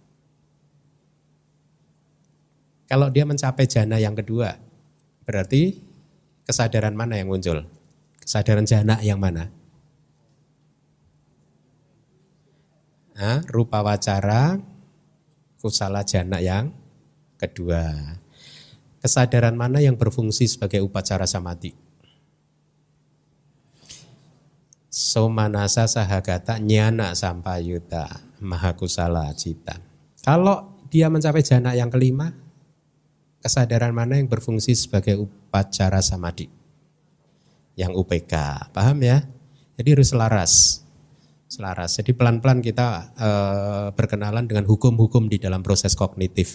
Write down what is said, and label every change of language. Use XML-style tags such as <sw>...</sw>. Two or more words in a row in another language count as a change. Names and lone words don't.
<id>Kalau dia mencapai jana yang kedua, berarti kesadaran mana yang muncul? Kesadaran jana yang mana?</id> <pi>Rupa wacara kusala jana</pi> <id>yang kedua. Kesadaran mana yang berfungsi sebagai upacara samadhi?</id> <pi>Somanasa sahagata nyana sampayuta mahakusala cita.</pi> <id>Kalau dia mencapai jana yang kelima, kesadaran mana yang berfungsi sebagai upacara samadhi? Yang UPK, paham ya? Jadi harus selaras. Jadi pelan-pelan kita berkenalan dengan hukum-hukum di dalam proses kognitif.</id>